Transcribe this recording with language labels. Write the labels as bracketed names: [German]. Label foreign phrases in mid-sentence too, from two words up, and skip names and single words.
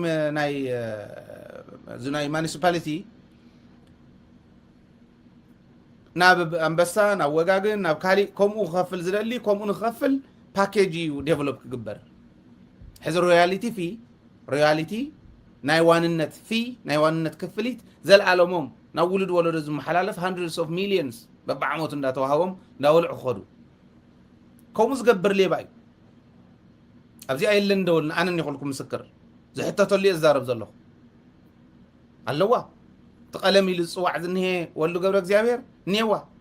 [Tigrinya] ናይ ሙኒሲፓሊቲ ናብ አንበሳ ናብ ወጋግን ናብ ካሊእ ከምኡ ክኸፍል ዝደሊ ከምኡ ንክኸፍል ፓኬጅ እዩ ዴቨሎፕ ክግበር ሕዚ ሮያሊቲ ናይ ዋንነት ናይ ዋንነት ክፍሊት ዘለዓለሞም ናብ ውሉድ ወለዶ ዝመሓላለፍ [English] hundreds of millions [Tigrinya] በብዓመቱ እንዳተዋሃቦም እንዳበልዑ ክኸዱ ከምኡ ዝገብር ሌባ እዩ ኣብዚ ኣየለን እንደወልና ኣነ ይኹልኩም ምስክር ዝሕተተሉ እየ ዝዛረብ ዘለኹ ኣለዋ ተቐለም ኢሉ ዝፅዋዕ ዝንሄ ወሉ ገብረ እግዚኣብሔር እኒሄዋ